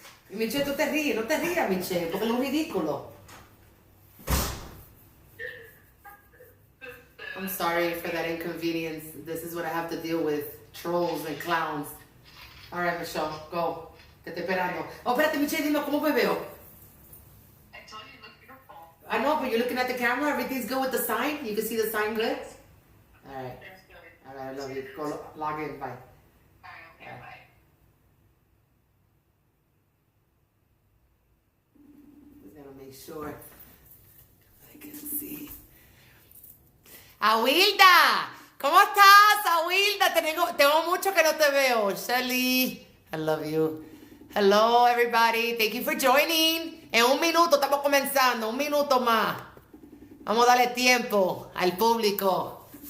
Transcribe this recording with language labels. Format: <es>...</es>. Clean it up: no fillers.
<es>Michelle, tú te ríes, no te rías, Michelle, porque es un ridículo.</es> <en>I'm sorry for that inconvenience. This is what I have to deal with. Trolls and clowns. All right, Michelle, go.</en> <es>Te estoy esperando. Oh, espérate, Michelle, dime, ¿cómo me veo?</es> <en>I told you you look beautiful. I know, but you're looking at the camera. Everything's good with the sign? You can see the sign good? All right. There's good. All right, I love you. Go log in. Bye. Alright, okay, bye. Just gotta make sure I can see.</en> <es>Awilda, ¿cómo estás, Awilda? Tengo mucho que no te veo.</es> <en>Shelly, I love you. Hello, everybody. Thank you for joining.</en> <es>En un minuto estamos comenzando. Un minuto más. Vamos a darle tiempo al público.</es>